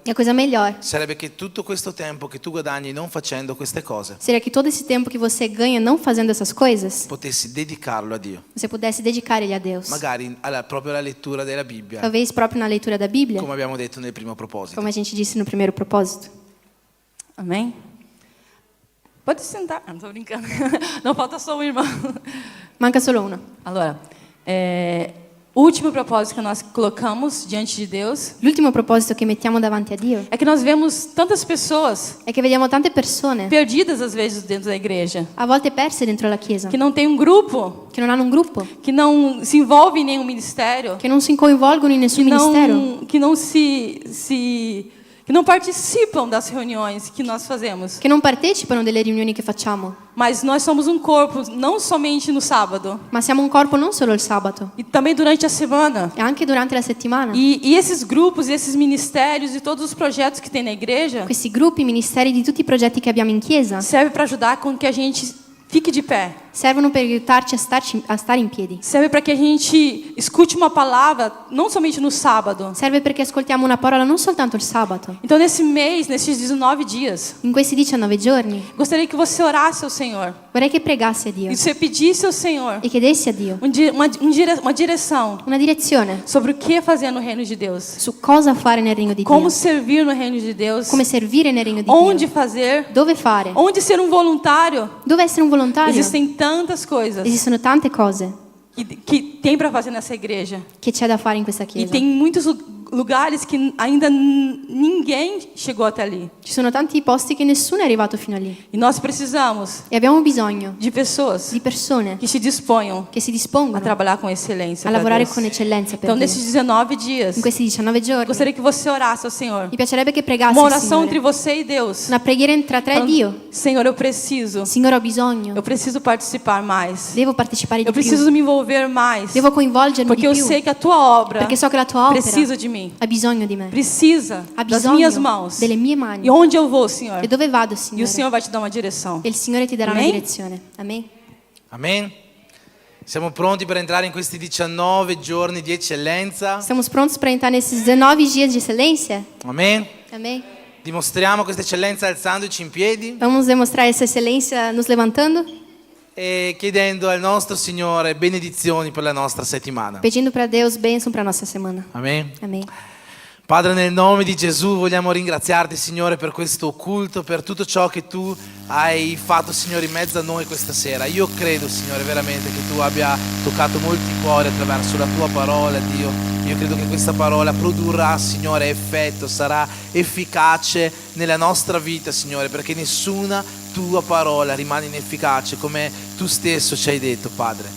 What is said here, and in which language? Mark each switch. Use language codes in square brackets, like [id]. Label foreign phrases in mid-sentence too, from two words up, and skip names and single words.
[pt] E a coisa melhor [it] sarebbe che tutto questo tempo che tu guadagni non facendo queste cose, [pt] seria que todo esse tempo que você ganha não fazendo essas coisas, [it] potessi dedicarlo a Dio. [pt] você pudesse dedicar ele a Deus. [it] Magari proprio alla lettura della Bibbia, [pt] Talvez próprio na leitura da Bíblia, [it] come abbiamo detto nel primo proposito. [pt] como a gente disse no primeiro propósito. Amém? Pode sentar. Não tô brincando. Não falta só um irmão. [it] Manca solo uno. Allora, [pt] o último propósito que nós colocamos diante de Deus [it] L'ultimo proposito che mettiamo davanti a Dio [pt] é que nós vemos tantas pessoas [it] è che vediamo tante persone, [pt] perdidas às vezes dentro da igreja, [it] a volte perse dentro la Chiesa, [pt] que não tem um grupo, [it] che non hanno un gruppo, [pt] que não se envolve em nenhum ministério, [it] che non si coinvolgono in nessun ministero, [pt] que não participam das reuniões que nós fazemos. [it] che non partecipano delle riunioni che facciamo. [pt] Mas nós somos um corpo, não somente no sábado, [it] Ma siamo un corpo non solo il sabato, [pt] e também durante a semana. [it] e anche durante la settimana. [pt] E esses grupos, esses ministérios e todos os projetos que tem na igreja [it] Questi gruppi, ministeri di tutti i progetti che abbiamo in Chiesa [pt] serve para ajudar com que a gente fique de pé. [it] servono per aiutarci a stare in piedi. [pt] Serve para que a gente escute uma palavra, não somente no sábado. [it] Serve perché ascoltiamo una parola non soltanto il sabato. [pt] Então, nesse mês, nesses 19 dias, [it] In questi 19 giorni [pt] gostaria que você orasse ao Senhor. [it] vorrei che pregassi a Dio [pt] E você pedisse ao Senhor [it] e chiedessi a Dio [pt] uma direção [it] una direzione [pt] sobre o que fazer no reino de Deus. [it] su cosa fare nel regno di Dio, [pt] Como servir no reino de Deus. [it] come servire nel regno di [pt] Onde [it] Dio, [pt] fazer. [it] dove fare, [pt] Onde ser um voluntário. [it] dove essere un volontario. [pt] Existem tantas coisas [it] Esistono tante cose [pt] que tem para fazer nessa igreja. [it] che c'è da fare in questa E Chiesa. [pt] tem muitos lugares que ainda ninguém chegou até ali. [it] Ci sono tanti posti che nessuno è arrivato fino a lì. [pt] E nós precisamos [it] E abbiamo bisogno [pt] de pessoas [it] di persone [pt] que se disponham [it] che si [pt] a [it] dispongono [pt] trabalhar com excelência. [it] a [pt] pra [it] lavorare [pt] Deus. [it] con eccellenza per [pt] Então, [it] Dio. [pt] nesses 19 dias, [it] In questi 19 giorni [pt] gostaria que você orasse ao Senhor. [it] mi piacerebbe che pregassi [pt] Uma [it] il [pt] oração entre [it] Signore. [pt] você e Deus. [it] Una preghiera tra te e [pt] Falando, [it] Dio. [pt] Senhor, eu preciso. [it] Signore, ho bisogno. [pt] Eu preciso participar mais. [it] Devo partecipare di [pt] Eu preciso [it] più. [pt] me envolver mais. [it] Devo coinvolgermi [pt] Porque [it] di [pt] eu [it] più. [pt] sei que a tua obra [it] Perché so che la tua opera [pt] precisa de mim. [it] ha bisogno di me. [pt] Precisa [it] Ha [pt] das minhas [it] bisogno [pt] mãos. [it] delle mie mani. [pt] E onde eu vou, Senhor? [it] E dove vado, [pt] E o [it] Signore? [pt] Senhor vai te dar uma direção. [it] E il Signore ti darà una Amen. direzione. Amen. Amen. Siamo pronti per entrare in questi 19 giorni di eccellenza. [pt] Estamos prontos para entrar nesses 19 dias de excelência? [it] Amen. [pt] Amém? [it] Dimostriamo questa eccellenza alzandoci in piedi [pt] Vamos demonstrar essa excelência nos levantando, [it] e chiedendo al nostro Signore benedizioni per la nostra settimana. [pt] pedindo para Deus bênção para nossa semana. [it] Amen. [pt] Amém. [it] Padre, nel nome di Gesù vogliamo ringraziarti, Signore, per questo culto, per tutto ciò che tu hai fatto, Signore, in mezzo a noi questa sera. Io credo, Signore, veramente che tu abbia toccato molti cuori attraverso la tua parola, Dio. Io credo che questa parola produrrà, Signore, effetto, sarà efficace nella nostra vita, Signore, perché nessuna tua parola rimane inefficace, come tu stesso ci hai detto, Padre.